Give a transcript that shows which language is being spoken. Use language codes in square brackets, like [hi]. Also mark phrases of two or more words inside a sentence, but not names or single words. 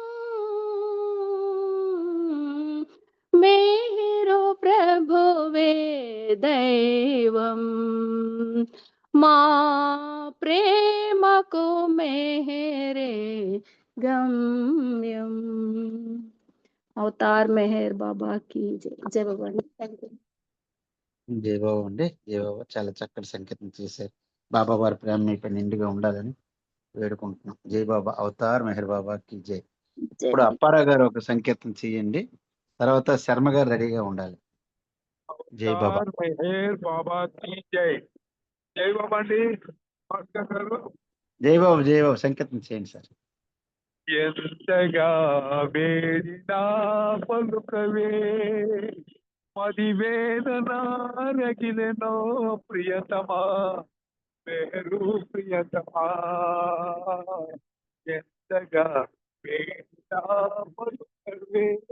[te] మేహరు ప్రభువే దైవం మా ప్రేమకు మేహరే గమ్యం అవతార్ మెహర్ బాబా [hi] की जय जय बाबा [en] thank you [te] జై బాబా అండి. జై బాబా చాలా చక్కటి సంకేతం చేశారు. బాబా వారి ప్రేమ మీపై నిండుగా ఉండాలని వేడుకుంటున్నాం. జై బాబా. అవతార్ మెహర్ బాబాకి జై. ఇప్పుడు [hi] जय [te] అప్పారావు గారు ఒక సంకేతం చేయండి. తర్వాత శర్మ గారు రెడీగా ఉండాలి. జై బాబా. అవతార్ మెహర్ బాబా [hi] की जय. [te] జై బాబా అండి. భాస్కర్ గారు జై బాబు జై బాబు సంకేతం చేయండి సార్. ఎంతగా వేడినా పలుకవే మదివేదన రగిలెనో ప్రియతమా మెహరు ప్రియతమా ఎంతగా వేడినా పలుకవే